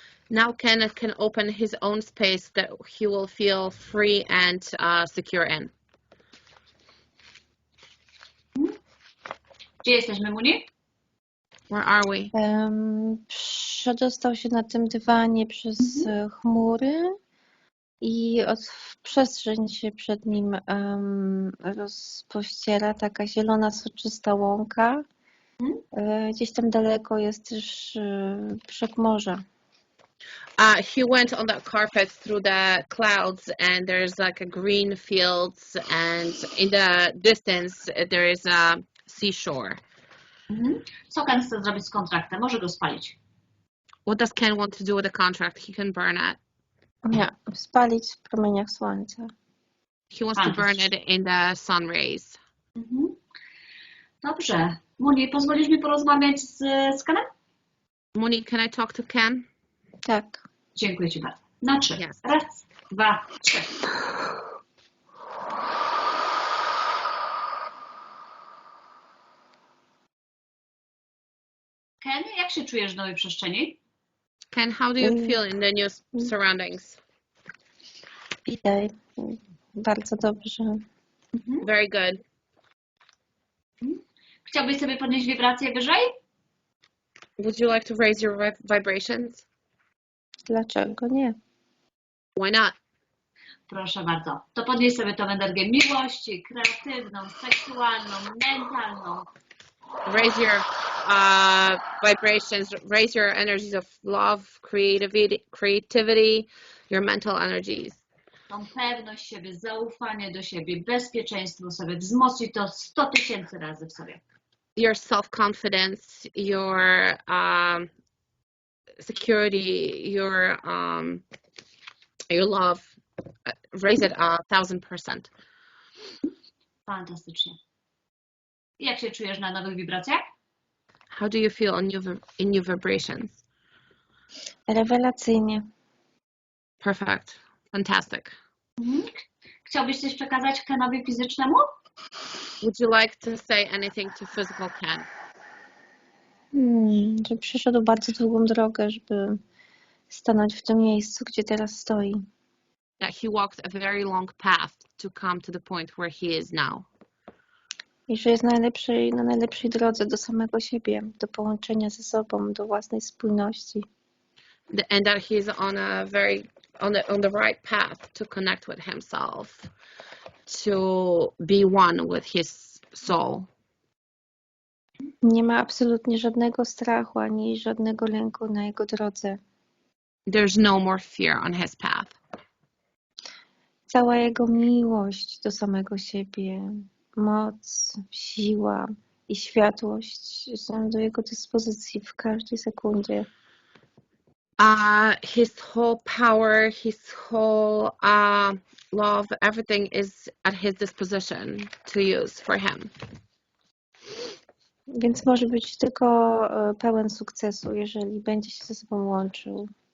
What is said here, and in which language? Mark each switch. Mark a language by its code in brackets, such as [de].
[en] Now Ken can open his own space that he will feel free and secure in. [pl] Gdzie jesteśmy, Muni? [en] Where are we? [pl] Przedostał się na tym dywanie przez chmury i przestrzeń się przed nim rozpościera, taka zielona, soczysta łąka. Gdzieś tam daleko jest też brzeg morza. [en] He went on that carpet through the clouds, and there's like a green fields, and in the distance there is a seashore. [pl] Co Ken chce zrobić z kontraktem? Może go spalić. [en] What does Ken want to do with the contract? He can burn it. [pl] Nie, spalić w promieniach słońca. [en] He wants to burn it in the sun rays. [pl] Dobrze. Muni, pozwolisz mi porozmawiać z Kenem? [en] Moni, can I talk to Ken? [pl] Tak. Dziękuję Ci bardzo. Na trzy. [en] Yes. [pl] Raz, dwa, trzy. Ken, jak się czujesz w nowej przestrzeni? [en] Ken, how do you feel in the new surroundings? [pl] Witaj. Bardzo dobrze. [en] Very good. [pl] Chciałbyś sobie podnieść wibrację wyżej? [en] Would you like to raise your vibrations? [pl] Dlaczego nie? [en] Why not? [pl] Proszę bardzo. To podnieś sobie tą energię miłości, kreatywną, seksualną, mentalną. [en] Raise your vibrations, raise your energies of love, creativity, your mental energies. [pl] Tą pewność siebie, zaufanie do siebie, bezpieczeństwo sobie, wzmocnij to 100 000 razy w sobie. [en] Your self-confidence, your security, your love, raise it 1000%. [pl] Fantastycznie. Jak się czujesz na nowych wibracjach? [en] How do you feel in new vibrations? [pl] Rewelacyjnie. [en] Perfect. Fantastic. [pl] Chciałbyś coś przekazać Kenowi fizycznemu? [en] Would you like to say anything to physical Ken? [pl] Że przeszedł bardzo długą drogę, żeby stanąć w tym miejscu, gdzie teraz stoi. [en] That he walked a very long path to come to the point where he is now. [pl] I że jest na najlepszej drodze do samego siebie, do połączenia ze sobą, do własnej spójności. [en] And that he's on the right path to connect with himself, to be one with his soul. [pl] Nie ma absolutnie żadnego strachu ani żadnego lęku na jego drodze. [en] There's no more fear on his path. [pl] Cała jego miłość do samego siebie, moc, siła i światłość są do jego dyspozycji w każdej sekundzie. [en] His whole power, his whole love, everything is at his disposition to use for him. [pl] Więc może być tylko pełen sukcesu, jeżeli będzie się ze sobą łączył.